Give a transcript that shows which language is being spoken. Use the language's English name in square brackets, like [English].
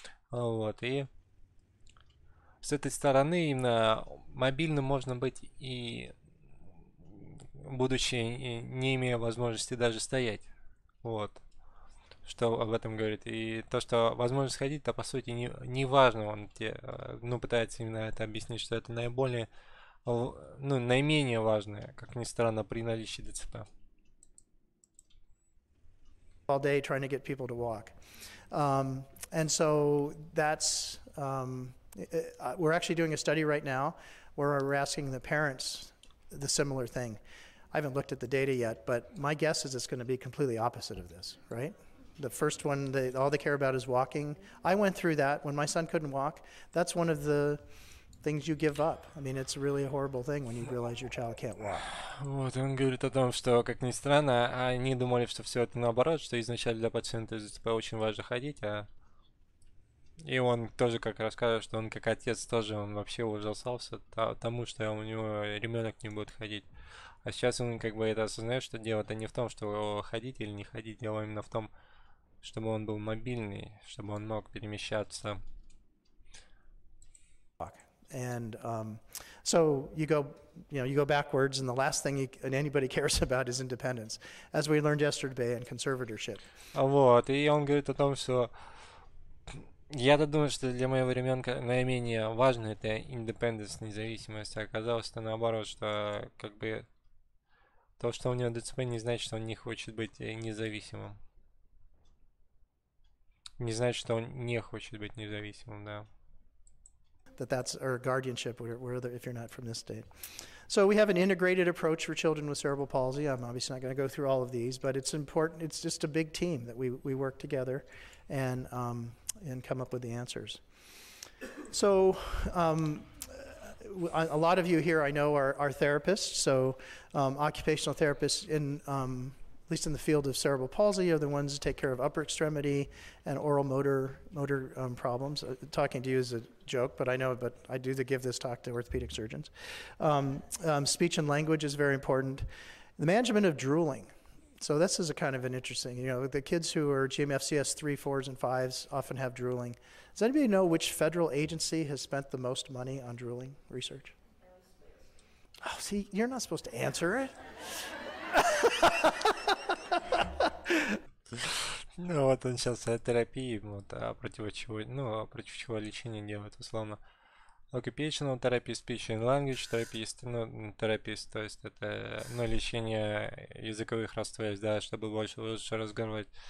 [Russian] Вот, и с этой стороны именно мобильным можно быть и будучи не имея возможности даже стоять. Вот. Что об этом говорит. И то, что возможность ходить, то по сути не важно. Он тебе, пытается именно это объяснить, что это наиболее, наименее важное, как ни странно, при наличии ДЦП. [English] All day trying to get people to walk. And so that's, we're actually doing a study right now where we're asking the parents the similar thing. I haven't looked at the data yet, but my guess is it's going to be completely opposite of this, right? The first one, all they care about is walking. I went through that when my son couldn't walk. That's one of the things you give up. I mean, it's really a horrible thing when you realize your child can't walk. [Russian] Вот, он говорит о том, что, как ни странно, они думали, что все это наоборот, что изначально для пациента с ДЦП очень важно ходить, И он тоже как расскажет, что он как отец тоже, он вообще ужасался тому, что у него ребенок не будет ходить. А сейчас он это осознает, что дело-то не в том, что ходить или не ходить, дело именно в том, чтобы он был мобильный, чтобы он мог перемещаться. [English] And so you go backwards, and the last thing anybody cares about is independence, as we learned yesterday in conservatorship. [Russian] Вот, и он говорит о том, что я-то думаю, что для моего ребенка наименее важно это independence, независимость, а оказалось, что наоборот, что как бы то, что у него ДЦП, не значит, что он не хочет быть независимым. Не значит, что он не хочет быть независимым, да. [English] That's or guardianship, if you're not from this state. So we have an integrated approach for children with cerebral palsy. I'm obviously not going to go through all of these, but it's important. It's just a big team that we work together and come up with the answers. So a lot of you here I know are therapists. So occupational therapists at least in the field of cerebral palsy, are the ones that take care of upper extremity and oral motor problems. Talking to you is a joke, but I do give this talk to orthopedic surgeons. Speech and language is very important. The management of drooling. So this is a kind of an interesting, the kids who are GMFCS 3, 4s, and 5s often have drooling. Does anybody know which federal agency has spent the most money on drooling research? Oh, see, you're not supposed to answer it. [Russian] Ну вот он сейчас о терапии, вот, против чего лечение делает, условно. [English] Occupational therapist, speech and language therapist, [Russian] терапист, то есть это, лечение языковых расстройств, да, чтобы лучше разговаривать.